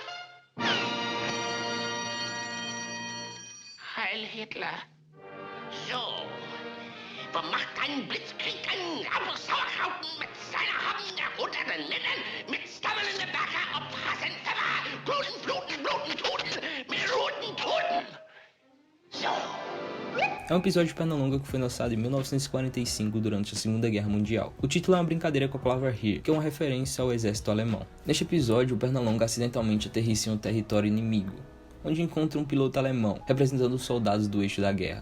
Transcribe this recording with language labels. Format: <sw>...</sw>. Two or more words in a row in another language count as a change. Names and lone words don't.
<de>Heil Hitler. So, vermacht einen Blitzkrieg an, aber Sauerkrauten mit seiner Haben Jahrhunderten nennen, mit Stammeln in der Backe, Obhassen, Gluten, Bluten, Bluten, Toten, mit roten Toten. So.</de> <pt>É um episódio de Pernalonga que foi lançado em 1945 durante a Segunda Guerra Mundial. O título é uma brincadeira com a palavra Heer, que é uma referência ao exército alemão. Neste episódio, o Pernalonga acidentalmente aterrissa em um território inimigo, onde encontra um piloto alemão, representando os soldados do eixo da guerra.</pt>